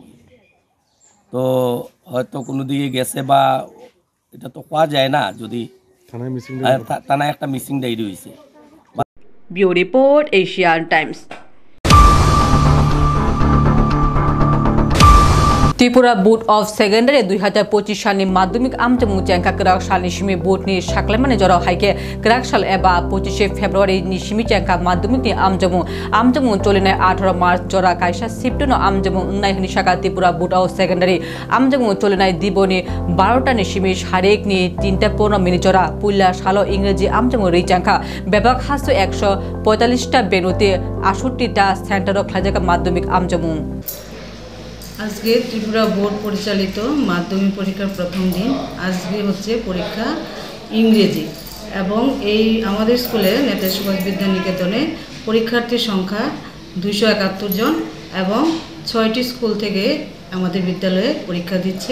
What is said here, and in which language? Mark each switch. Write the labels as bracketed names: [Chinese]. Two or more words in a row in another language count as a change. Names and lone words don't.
[Bangla] তো হয়তো কোনো দিকে গেছে, বা এটা তো পাওয়া যায় না, যদি থানায় একটা মিসিং ডায়েরি হয়েছে। ব্যুরো রিপোর্ট, এশিয়ান টাইমস। [Kok Borok] ত্রিপুরা বোর্ড অফ সেকেন্ডারি 2025 सालनि माध्यमिक आमजमु जेंखा ग्राक सालनि सिमि बोर्डनि साख्लायमानि जराव हाइके ग्राक साल एबा 25 फेब्रुवारिनि सिमि जेंखा माध्यमिकनि आमजमु चलिनाय 18 मार्च जरा कायसा सिप्टनो आमजमु उन्नाय हनि साका त्रिपुरा बोर्ड अफ सेकेंडारि आमजमु चलिनाय दिबनि 12टानि सिमि सारिकनि 3:15 जरा पुल्ला सालो इंग्रेजी आमजमु रिजेंखा बेबाक हासु 145टा बेनुते 68टा सेंटारो ख्लाइजाका माध्यमिक आमजमु। [Bangla] আজকে ত্রিপুরা বোর্ড পরিচালিত মাধ্যমিক পরীক্ষার প্রথম দিন। আজকে হচ্ছে পরীক্ষা ইংরেজি, এবং এই আমাদের স্কুলে নেতাজি সুভাষ বিদ্যানিকেতনে পরীক্ষার্থীর সংখ্যা 271 জন, এবং 6টি স্কুল থেকে আমাদের বিদ্যালয়ে পরীক্ষা দিচ্ছে।